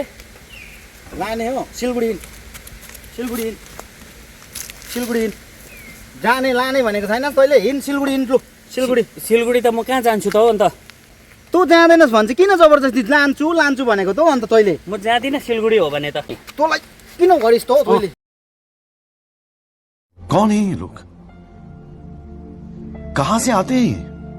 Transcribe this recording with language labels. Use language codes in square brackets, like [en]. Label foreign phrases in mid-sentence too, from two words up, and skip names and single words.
[ne] लाने हो सिलगढी, सिलगढी सिलगढी जाने लाने भनेको छैन तैँले? हिँड सिलगढी, हिँड लु सिलगढी। सिलगढी त म कहाँ जान्छु त हौ अन्त? तँ जाँदैनस् भन्छ, किन जबरजस्ती लान्छु लान्छु भनेको त हौ अन्त तैँले? म जाँदिनँ सिलगढी हो भने त। तँलाई किन गरिस् त हौ तैँले? [hi] कौन है ये लोग? कहां से आते हैं?